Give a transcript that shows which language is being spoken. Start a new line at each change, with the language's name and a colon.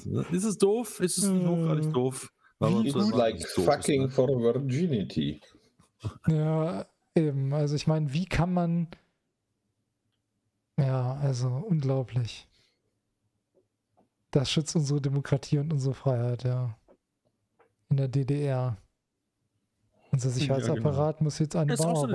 German: Ist es doof? Ist es nicht hochgradig doof?
English: It's like fucking for virginity.
German: Ja, eben. Also ich meine, wie kann man... Ja, also unglaublich. Das schützt unsere Demokratie und unsere Freiheit, ja. In der DDR. Unser Sicherheitsapparat muss jetzt eine Mauer bauen. Das ist